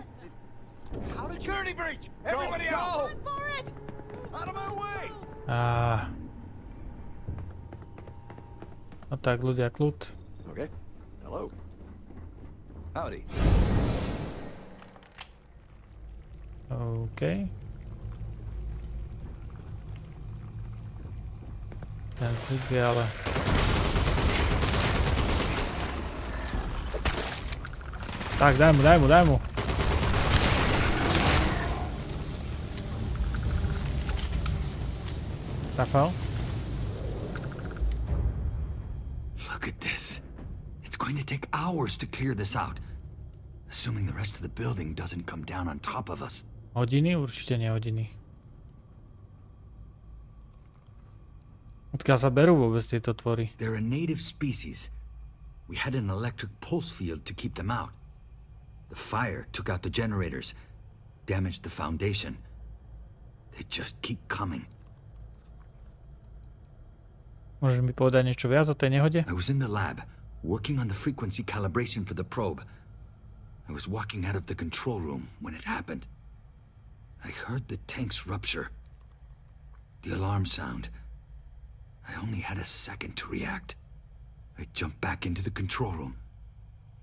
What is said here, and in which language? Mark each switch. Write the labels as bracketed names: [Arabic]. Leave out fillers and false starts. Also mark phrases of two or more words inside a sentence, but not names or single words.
[English] How did security breach? Everybody out! Run for it! Out of my way! [Slovak] No tak, ľudia, kľud. [English] Okay. Hello. Howdy. OK. [Slovak] Ten klik je ale... Tak, daj mu. Rafael? [English] Look at this. It's going to take hours to clear this out. Assuming the rest of the building doesn't come down on top of us. [Slovak] Hodiny? Určite nie hodiny. Odkiaľ sa berú vôbec tieto tvory? [English] They're a native species. We had an electric pulse field to keep them out. The fire took out the generators, damaged the foundation. They just keep coming. [Slovak] Môžeš mi povedať niečo viac o tej nehode? [English] I was in the lab, working on the frequency calibration for the probe. I was walking out of the control room when it happened. I heard the tanks rupture. The alarm sound. I only had a second to react. I jumped back into the control room.